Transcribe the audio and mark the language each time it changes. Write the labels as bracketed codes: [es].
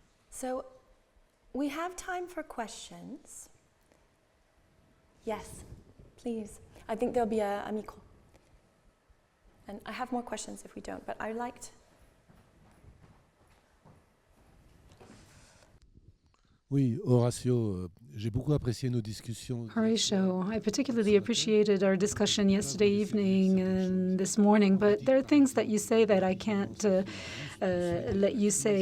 [en] So we have time for questions. Yes, please. I think there'll be a micro. And I have more questions if we don't, but I liked. [fr] Oui, Horatio, j'ai beaucoup apprécié nos discussions. [en] Horatio, I particularly appreciated our discussion yesterday evening and this morning, but there are things that you say that I can't let you say.